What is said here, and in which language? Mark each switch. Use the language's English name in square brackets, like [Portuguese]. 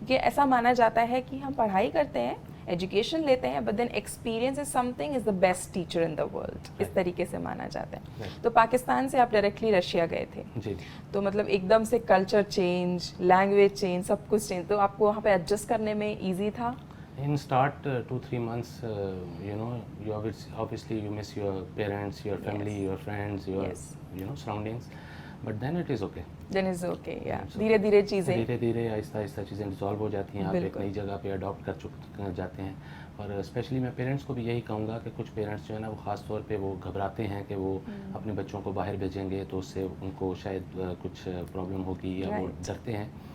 [Hindi] क्योंकि ऐसा माना जाता है कि हम पढ़ाई करते हैं, एजुकेशन लेते हैं, but then [English] experience is something is the best teacher in the world, [Hindi] इस तरीके से माना जाता है। तो पाकिस्तान से आप डायरेक्टली रशिया गए थे जी। तो मतलब एकदम से कल्चर चेंज, लैंग्वेज चेंज, सब कुछ चेंज, तो आपको वहाँ पे एडजस्ट करने में ईजी था? [English] In start 2-3 months, you obviously you miss your parents, your family, your friends, your surroundings, but then it is okay. Then is okay, yeah. [Hindi] धीरे-धीरे चीज़ें, धीरे-धीरे आहिस्ता-आहिस्ता चीज़ें रिजॉल्व हो जाती हैं। आप एक नई जगह पे अडॉप्ट कर जाते हैं। और स्पेशली मैं पेरेंट्स को भी यही कहूँगा कि कुछ पेरेंट्स जो है ना वो ख़ास तौर पे वो घबराते हैं कि वो अपने बच्चों को बाहर भेजेंगे तो उससे उनको शायद कुछ प्रॉब्लम होगी, या वो डरते हैं।